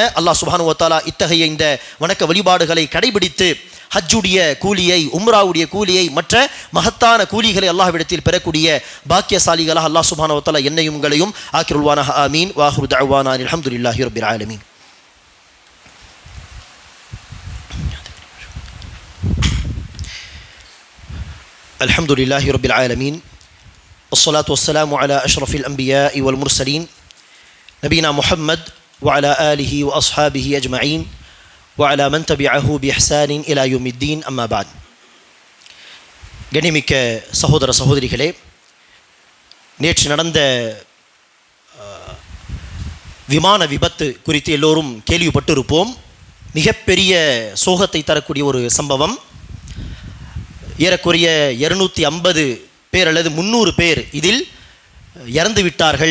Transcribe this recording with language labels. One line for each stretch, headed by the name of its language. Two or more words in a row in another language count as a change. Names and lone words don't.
Arabic: الله سبحانه وتعالى
Tamil: இத்தகைய இந்த வணக்க வழிபாடுகளை கடைபிடித்து ஹஜ்ஜுடைய கூலியை, உம்ராவுடைய கூலியை, மற்ற மகத்தான கூலிகளை அல்லாஹ்விடத்தில் பெறக்கூடிய பாக்கியசாலிகளாக
Arabic: الله سبحانه وتعالى
Tamil: என்னையும் உங்களையும் ஆக்கிருள்வானாக. ஆமீன்.
Arabic: وآخر دعوانا الحمد لله رب العالمين. الحمد لله رب العالمين. والصلاة والسلام على أشرف الأنبياء والمرسلين نبينا محمد وعلى آله وأصحابه أجمعين وعلى من تبعه بإحسان إلى يوم الدين أما بعد.
Tamil: கண்ணியமிக்க சகோதர சகோதரிகளே, நேற்று நடந்த விமான விபத்து குறித்து எல்லோரும் கேள்விப்பட்டிருப்போம். மிகப்பெரிய சோகத்தை தரக்கூடிய ஒரு சம்பவம். ஏறக்குறைய 250 பேர் அல்லது 300 பேர் இதில் இறந்து விட்டார்கள்.